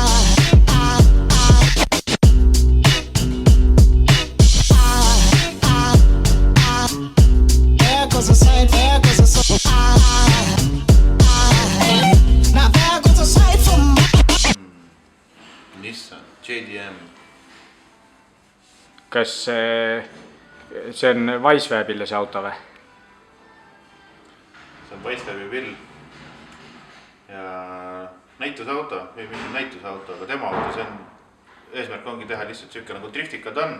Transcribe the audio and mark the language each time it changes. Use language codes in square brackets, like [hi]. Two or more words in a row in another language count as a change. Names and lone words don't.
[en] There goes a sight, there goes a soul. Now there goes a sight from my Nissan JDM. [et] Kas see on Wisewebbile see auto või? See on Wisewebi pill. Ja näitusauto, või mitte näitusauto, aga tema auto, see on eesmärk ongi teha lihtsalt siuke nagu driftikad on.